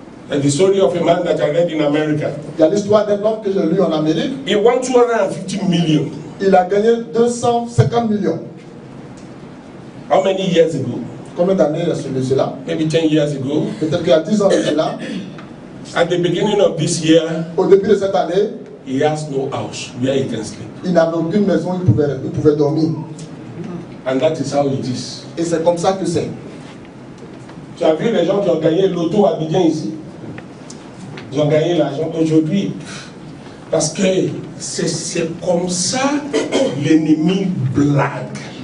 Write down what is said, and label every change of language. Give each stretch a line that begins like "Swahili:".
English: and the story of a man that I read in America,
French: il y a l'histoire d'un homme que j'ai lu en Amérique.
English: he won 250 million.
French: Il a gagné 250 millions.
English: How many years ago?
French: Combien d'années est cela?
English: Maybe 10 years ago.
French: Peut-être qu'il y a 10 ans de cela.
English: At the beginning of this year,
French: Au début de cette année,
English: he has no house where he can sleep.
French: il n'avait aucune maison, il pouvait dormir.
English: And that is how it is.
French: Et c'est comme ça que c'est. Tu as vu les gens qui ont gagné l'auto à Abidjan ici? Ils ont gagné l'argent aujourd'hui. Parce que c'est comme ça l'ennemi blague.